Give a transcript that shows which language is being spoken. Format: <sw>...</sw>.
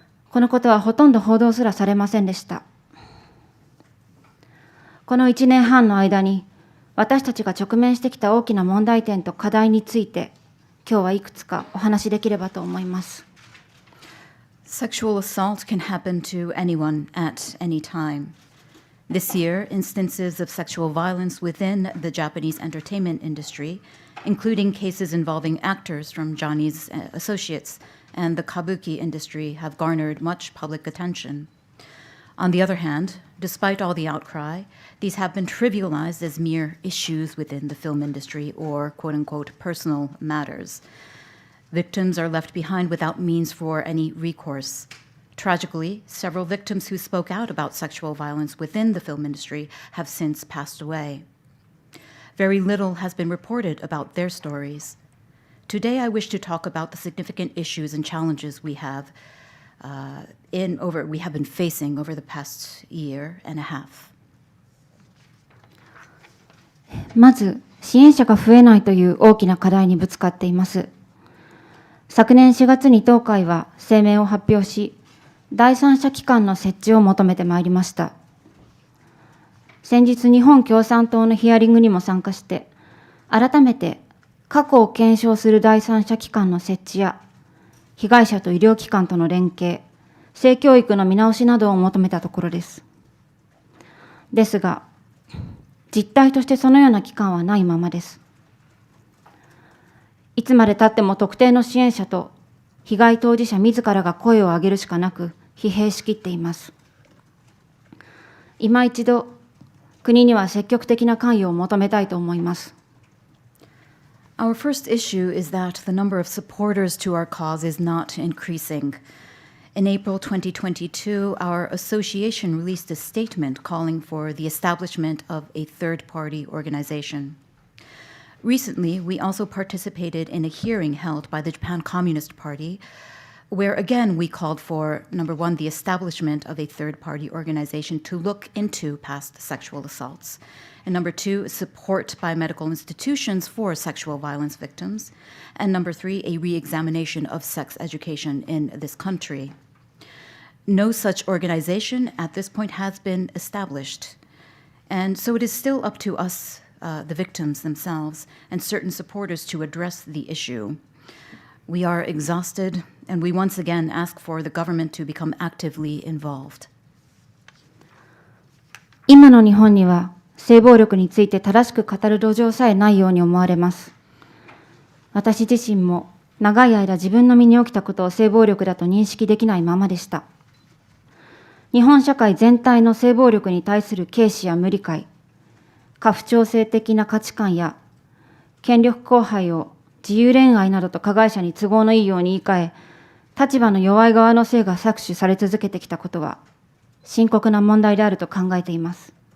<ja>このことはほとんど報道すらされませんでした。この1年半の間に、私たちが直面してきた大きな問題点と課題について、今日はいくつかお話しできればと思います。</ja> <en>Sexual assault can happen to anyone at any time. This year, instances of sexual violence within the Japanese entertainment industry, including cases involving actors from Johnny's associates and the kabuki industry, have garnered much public attention. On the other hand, despite all the outcry, these have been trivialized as mere issues within the film industry or quote-unquote personal matters. Victims are left behind without means for any recourse. Tragically, several victims who spoke out about sexual violence within the film industry have since passed away. Very little has been reported about their stories. Today, I wish to talk about the significant issues and challenges we have been facing over the past year and a half.</en> <ja>まず、支援者が増えないという大きな課題にぶつかっています。昨年4月に当会は声明を発表し、第三者機関の設置を求めてまいりました。先日、日本共産党のヒアリングにも参加して、改めて過去を検証する第三者機関の設置や、被害者と医療機関との連携、性教育の見直しなどを求めたところです。ですが、実態としてそのような機関はないままです。いつまでたっても特定の支援者と被害当事者自らが声を上げるしかなく、疲弊しきっています。今一度、国には積極的な関与を求めたいと思います。</ja> <en>Our first issue is that the number of supporters to our cause is not increasing. In April 2022, our association released a statement calling for the establishment of a third-party organization. Recently, we also participated in a hearing held by the Japan Communist Party, where again we called for, number one, the establishment of a third-party organization to look into past sexual assaults, and number two, support by medical institutions for sexual violence victims, and number three, a re-examination of sex education in this country. No such organization at this point has been established, and so it is still up to us, the victims themselves, and certain supporters to address the issue. We are exhausted, and we once again ask for the government to become actively involved.</en> <ja>今の日本には性暴力について正しく語る土壌さえないように思われます。私自身も長い間自分の身に起きたことを性暴力だと認識できないままでした。日本社会全体の性暴力に対する軽視や無理解、過不調性的な価値観や権力荒廃を自由恋愛などと加害者に都合のいいように言い換え、立場の弱い側の性が搾取され続けてきたことは深刻な問題であると考えています。</ja>